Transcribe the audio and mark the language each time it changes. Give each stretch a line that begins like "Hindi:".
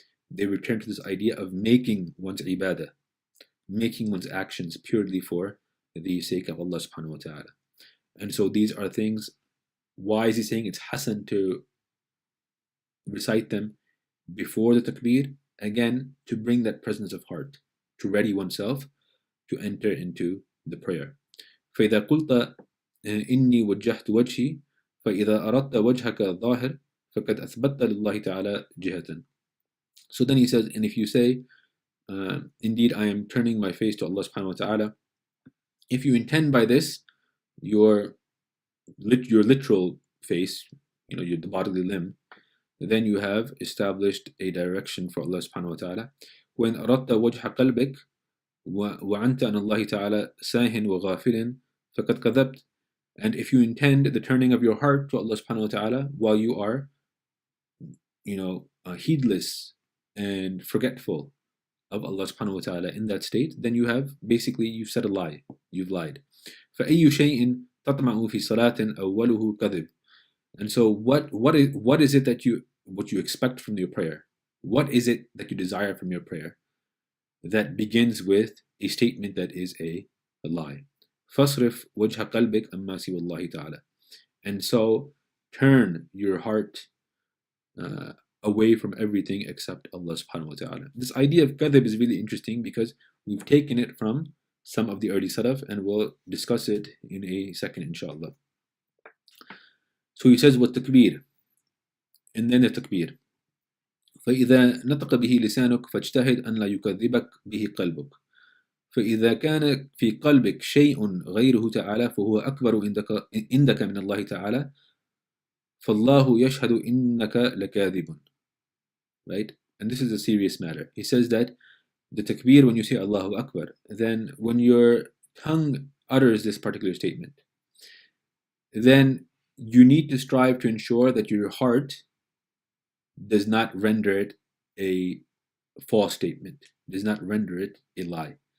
English: They return to this idea of making one's ibadah, making one's actions purely for the sake of Allah subhanahu wa ta'ala. And so these are things. Why is he saying it's hasan to recite them before the takbir? Again, to bring that presence of heart, to ready oneself to enter into the prayer.
Arabic: فإذا قلت إني وجهت وجهي فإذا أردت وجهك الظاهر فقد أثبتت لله تعالى جهة.
English: So then he says, and if you say, indeed I am turning my face to Allah subhanahu wa ta'ala, if you intend by this your literal face, the bodily limb, then you have established a direction for Allah subhanahu wa ta'ala.
Arabic: وإن أردت وجه قلبك وعنت أن الله تعالى ساهٍ وغافل فقد كذبت.
English: And if you intend the turning of your heart to Allah subhanahu wa ta'ala while you are, heedless and forgetful of Allah subhanahu wa ta'ala in that state, then you've said a lie, you've lied.
Arabic: فأي شيء تطمع في صلاة أوله كذب.
English: And so what is it that you expect from your prayer? What is it that you desire from your prayer that begins with a statement that is a lie?
Arabic: فَاصْرِفْ وَجْهَ قَلْبِكَ أَمَّا سِوَى اللَّهِ تَعَالَى.
English: And so turn your heart away from everything except Allah subhanahu wa ta'ala. This idea of kadhib is really interesting because we've taken it from some of the early salaf, and we'll discuss it in a second, inshallah. So he says, والتكبير, and then the takbir.
Arabic: فإذا نطق به لسانك فاجتهد أن لا يكذبك به قلبك. فإذا كان في قلبك شيء غيره تعالى فهو أكبر عندك من الله تعالى فالله يشهد إنك لكاذب.
English: Right? And this is a serious matter. He says that the takbir, when you say Allahu Akbar, then when your tongue utters this particular statement, then you need to strive to ensure that your heart does not render it a false statement, does not render it a lie.